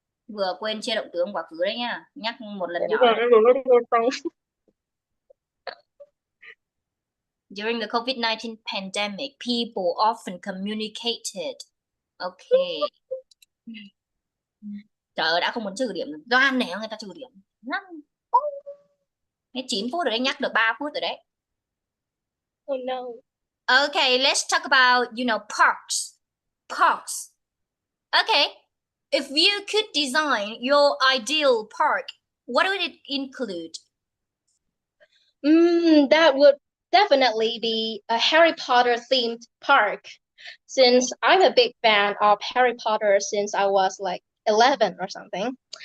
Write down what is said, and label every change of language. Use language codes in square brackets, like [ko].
[vi] Vừa quên chia động từ ông quá khứ đấy nha. Nhắc một lần Để nhỏ. bây giờ em vừa mới đi vô xong. [en] During the COVID-19 pandemic, people often communicated. Okay. [vi] Trời ơi, đã không muốn trừ điểm. Đoan này người ta trừ điểm. 5 phút. Nghe 9 phút rồi đấy, nhắc được 3 phút rồi đấy. [en] Oh no. Okay, let's talk about, parks. Parks. Okay. If you could design your ideal park, what would it include? That would definitely be a Harry Potter themed park, since I'm a big fan of Harry Potter since I was like 11 or something.